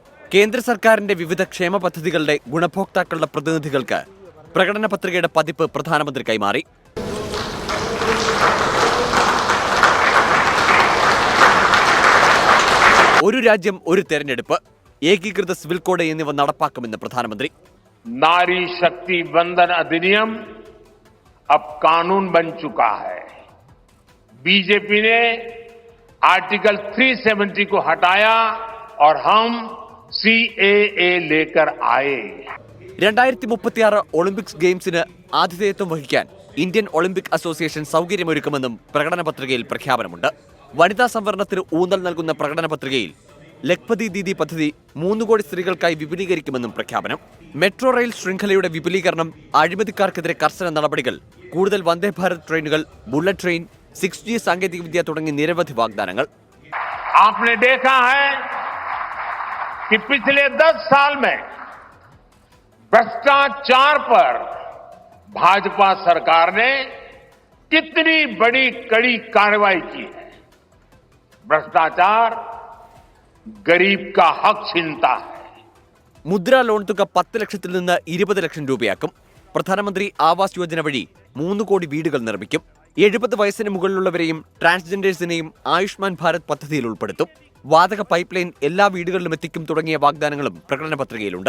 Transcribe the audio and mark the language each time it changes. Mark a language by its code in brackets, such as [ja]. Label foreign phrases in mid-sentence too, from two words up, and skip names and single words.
[ml] കേന്ദ്ര സർക്കാരിന്റെ വിവിധ ക്ഷേമ പദ്ധതികളുടെ ഗുണഭോക്താക്കളുടെ പ്രതിനിധികൾക്ക് പ്രകടന പത്രികയുടെ പതിപ്പ് പ്രധാനമന്ത്രി കൈമാറി. ഒരു രാജ്യം ഒരു തെരഞ്ഞെടുപ്പ്, ഏകീകൃത സിവിൽ കോഡ് എന്നിവ നടപ്പാക്കുമെന്ന് പ്രധാനമന്ത്രി. [hi] नारी शक्ति वंदन अधिनियम अब कानून बन चुका है. बीजेपी ने आर्टिकल 370 को हटाया और हम CAA लेकर आए. [ml] 2036 ഒളിമ്പിക്സ് ഗെയിംസിന് ആതിഥേയത്വം വഹിക്കാൻ ഇന്ത്യൻ ഒളിമ്പിക് അസോസിയേഷൻ സൗകര്യമൊരുക്കുമെന്നും പ്രകടന പത്രികയിൽ പ്രഖ്യാപനമുണ്ട്. വനിതാ സംവരണത്തിന് ഊന്നൽ നൽകുന്ന പ്രകടന പത്രികയിൽ ലഖ്പതി ദീദി പദ്ധതി 3 കോടി സ്ത്രീകൾക്കായി വിപുലീകരിക്കുമെന്നും പ്രഖ്യാപനം. മെട്രോ റെയിൽ ശൃംഖലയുടെ വിപുലീകരണം, അഴിമതിക്കാർക്കെതിരെ കർശന നടപടികൾ, കൂടുതൽ വന്ദേ ഭാരത് ട്രെയിനുകൾ, ബുള്ളറ്റ് ട്രെയിൻ, 6G സാങ്കേതികവിദ്യ തുടങ്ങി നിരവധി വാഗ്ദാനങ്ങൾ. [hi] आपने देखा है कि पिछले 10 साल में भ्रष्टाचार पर भाजपा सरकार ने कितनी बड़ी कड़ी कार्रवाई की है. भ्रष्टाचार गरीब का हक छीनता है. [ml] മുദ്രാ ലോൺ തുക 10 ലക്ഷത്തിൽ നിന്ന് 20 ലക്ഷം രൂപയാക്കും. പ്രധാനമന്ത്രി ആവാസ് യോജന വഴി 3 കോടി വീടുകൾ നിർമ്മിക്കും. 70 വയസ്സിന് മുകളിലുള്ളവരെയും ട്രാൻസ്ജെൻഡേഴ്സിനെയും ആയുഷ്മാൻ ഭാരത് പദ്ധതിയിൽ ഉൾപ്പെടുത്തും. വാതക പൈപ്പ് ലൈൻ എല്ലാ വീടുകളിലും എത്തിക്കും തുടങ്ങിയ വാഗ്ദാനങ്ങളും പ്രകടന പത്രികയിലുണ്ട്.